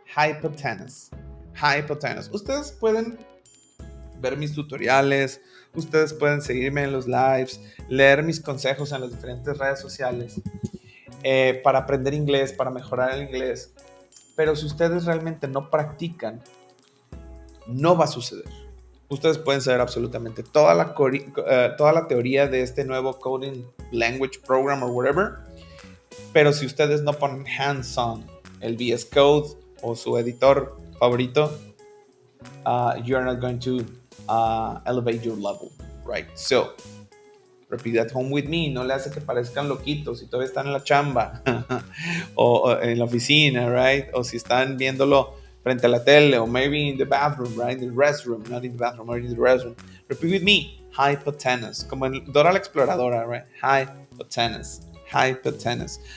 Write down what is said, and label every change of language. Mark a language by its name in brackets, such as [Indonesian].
[English] Hypotenuse. [Spanish] Ustedes pueden ver mis tutoriales, ustedes pueden seguirme en los lives, leer mis consejos en las diferentes redes sociales para aprender inglés, para mejorar el inglés. Pero si ustedes realmente no practican, no va a suceder. Ustedes pueden saber absolutamente toda la teoría de este nuevo coding language program or whatever, pero si ustedes no ponen hands-on el VS Code, o su editor favorito, [English] you are not going to elevate your level, right? So, repeat at home with me. [Spanish] No le hace que parezcan loquitos si todavía están en la chamba o en la oficina, right? O si están viéndolo frente a la tele o [English] maybe in the bathroom, right? In the restroom, not in the bathroom, or in the restroom. Repeat with me. Hypotenuse. [Spanish] Como en Dora la Exploradora, right? Hypotenuse. Hypotenuse.